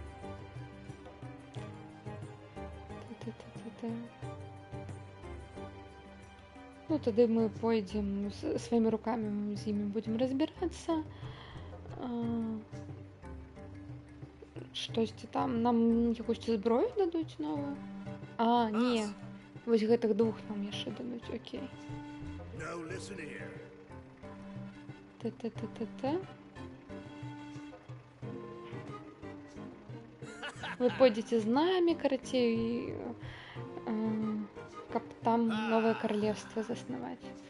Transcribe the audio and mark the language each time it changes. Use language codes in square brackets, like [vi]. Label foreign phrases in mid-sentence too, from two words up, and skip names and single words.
[be] Тады мы пойдзем сваімі рукамі, з імі будзем разбірацца. Штосьці там нам якусь зброю дадуць новую? А, не. Вось гэтых двух нам яшчэ дадуць, окей. [en] Now listen here. Т-т-т-т-т. [be] Вы пойдзеце з намі, карацей, каб там новае каралевства заснаваць.